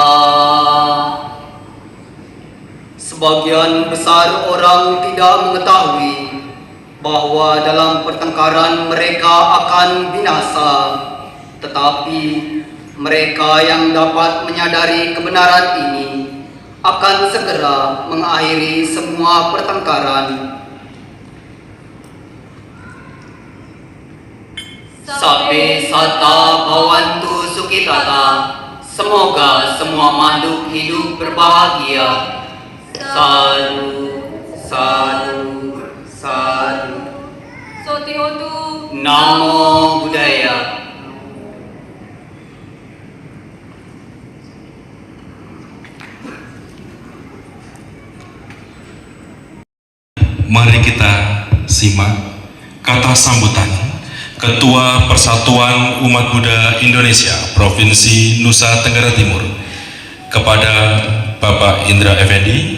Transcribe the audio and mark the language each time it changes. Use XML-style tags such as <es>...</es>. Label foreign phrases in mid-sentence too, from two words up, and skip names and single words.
<id>Sebagian besar orang tidak mengetahui bahwa dalam pertengkaran mereka akan binasa, tetapi mereka yang dapat menyadari kebenaran ini akan segera mengakhiri semua pertengkaran.</id> <pi>Sabe sata bawantu sukitata,</pi> <id>semoga semua makhluk hidup berbahagia.</id> <pi>Sadu, sadu, sadu. Sotihotu. Namo Buddhaya.</pi> <id>Mari kita simak kata sambutan Ketua Persatuan Umat Buddha Indonesia Provinsi Nusa Tenggara Timur kepada Bapak Indra Effendi.</id>